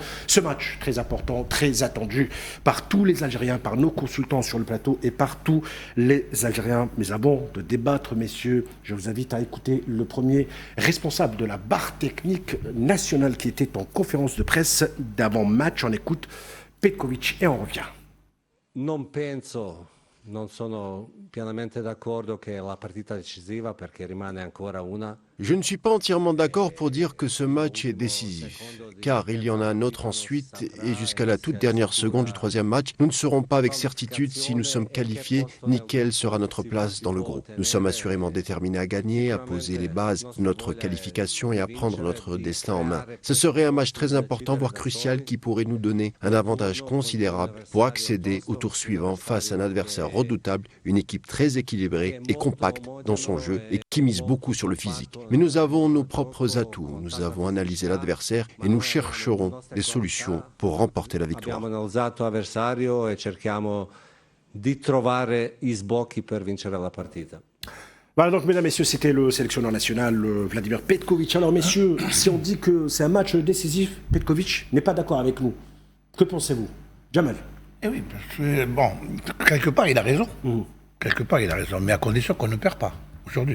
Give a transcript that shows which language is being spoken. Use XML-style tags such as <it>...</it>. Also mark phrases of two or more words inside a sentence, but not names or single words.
<fr>Ce match très important, très attendu par tous les Algériens, par nos consultants sur le plateau et par tous les Algériens. Mais avant de débattre, messieurs, je vous invite à écouter le premier responsable de la barre technique nationale qui était en conférence de presse d'avant-match. On écoute Petkovic et on revient.</fr> <it>Non sono pienamente d'accordo che la partita decisiva perché rimane ancora una.</it> <fr>Je ne suis pas entièrement d'accord pour dire que ce match est décisif, car il y en a un autre ensuite et jusqu'à la toute dernière seconde du troisième match, nous ne saurons pas avec certitude si nous sommes qualifiés ni quelle sera notre place dans le groupe. Nous sommes assurément déterminés à gagner, à poser les bases de notre qualification et à prendre notre destin en main. Ce serait un match très important, voire crucial, qui pourrait nous donner un avantage considérable pour accéder au tour suivant face à un adversaire redoutable, une équipe très équilibrée et compacte dans son jeu et qui mise beaucoup sur le physique. Mais nous avons nos propres atouts, nous avons analysé l'adversaire et nous chercherons des solutions pour remporter la victoire.</fr> <it>Abbiamo analizzato l'avversario e cerchiamo di trovare i sbocchi per vincere la partita.</it> <fr>Voilà, donc, mesdames, messieurs, c'était le sélectionneur national Vladimir Petković. Alors, messieurs, si on dit que c'est un match décisif, Petković n'est pas d'accord avec nous. Que pensez-vous, Jamal? Eh oui, parce que, bon, quelque part, il a raison. Quelque part, il a raison, mais à condition qu'on ne perd pas, aujourd'hui.</fr>